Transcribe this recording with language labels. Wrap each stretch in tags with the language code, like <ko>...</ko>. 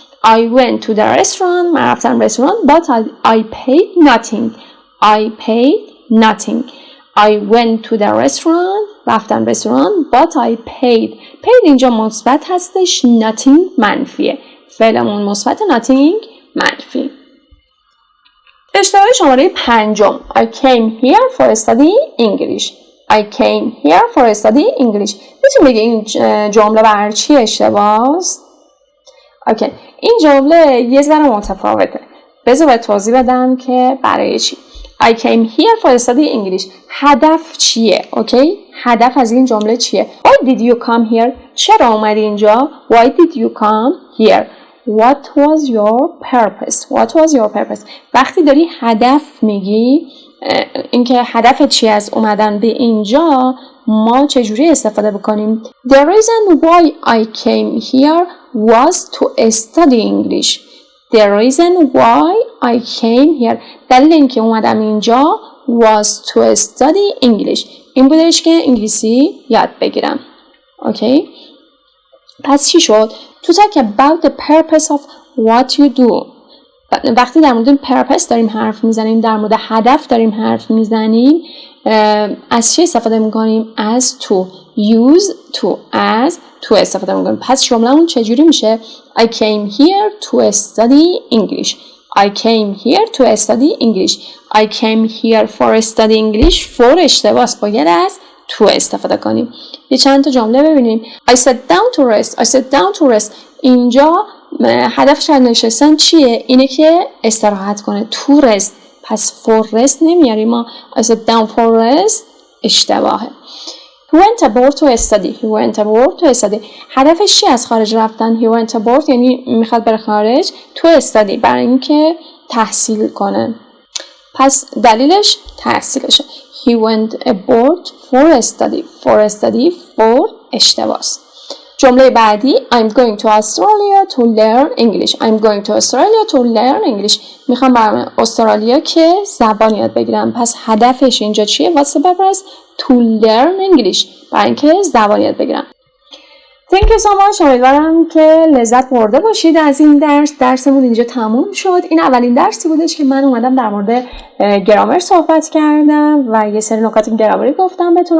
<en>I went to the restaurant.</en> <fa>من رفتم رستوران.</fa> <en>But I paid nothing. I paid nothing. I went to the restaurant.</en> <fa>رفتم رستوران.</fa> <en>But I paid.</en> <fa>paid اینجا مثبت هستش. Nothing منفیه. فعلمون مثبت. Nothing منفی. اشتباه شماره 5.</fa> <en>I came here for study English. I came here for study English.</en> <fa>میتونی بگی این جمله بر چی اشتباه است؟ اوکی. این جمله یه ذره متفاوته. بذار به توضیح بدم که برای چی.</fa> <en>I came here for study English.</en> <fa>هدف چیه؟ اوکی؟ هدف از این جمله چیه؟</fa> <en>Why did you come here?</en> <fa>چرا اومدی اینجا؟</fa> <en>Why did you come here? What was your purpose? What was your purpose?</en> <fa>وقتی داری هدف میگی، اینکه هدف چی از اومدن به اینجا، ما چجوری استفاده بکنیم؟</fa> <en>The reason why I came here was to study English. The reason why I came here.</en> <fa>دلیل اینکه اومدم اینجا</fa> <en>was to study English.</en> <fa>این بودش که انگلیسی یاد بگیرم. اوکی؟ پس چی شد؟</fa> <en>To talk about the purpose of what you do.</en> <fa>وقتی در مورد purpose داریم حرف میزنیم، در مورد هدف داریم حرف میزنیم، از چی استفاده میکنیم؟ As to.</fa> <en>Use to.</en> <fa>As to استفاده میکنیم. پس جمله‌مون چجوری میشه؟</fa> <en>I came here to study English. I came here to study English. I came here for study English.</en> <fa>for اشتباس، باید از to استفاده کنیم. یه چند تا جمله ببینیم.</fa> <en>I sat down to rest. I sat down to rest.</en> <fa>اینجا هدفش از نشستن چیه؟ اینه که استراحت کنه.</fa> <en>to rest.</en> <fa>پس for rest نمیاریم ما.</fa> <en>I sat down for rest</en> <fa>اشتباهه.</fa> <en>He went abroad to study. He went abroad to study.</en> <fa>هدفش چی از خارج رفتن؟</fa> <en>He went abroad</en> <fa>یعنی میخواد بره خارج.</fa> <en>to study</en> <fa>برای اینکه تحصیل کنه. پس دلیلش تحصیلشه.</fa> <en>He went abroad for study. For study for</en> <fa>اشتباس. جمله بعدی</fa> <en>I'm going to Australia to learn English. I'm going to Australia to learn English.</en> <fa>میخوام برم استرالیا که زبان یاد بگیرم. پس هدفش اینجا چیه؟</fa> <en>What's the purpose? To learn English.</en> <fa>برای اینکه زبان یاد بگیرم.</fa> <en>Thank you so much.</en> <fa>امیدوارم که لذت برده باشید از این درس. درسمون اینجا تموم شد. این اولین درسی بودش که من اومدم در مورد گرامر صحبت کردم و یه سری نکات گرامری گفتم بهتون.</fa>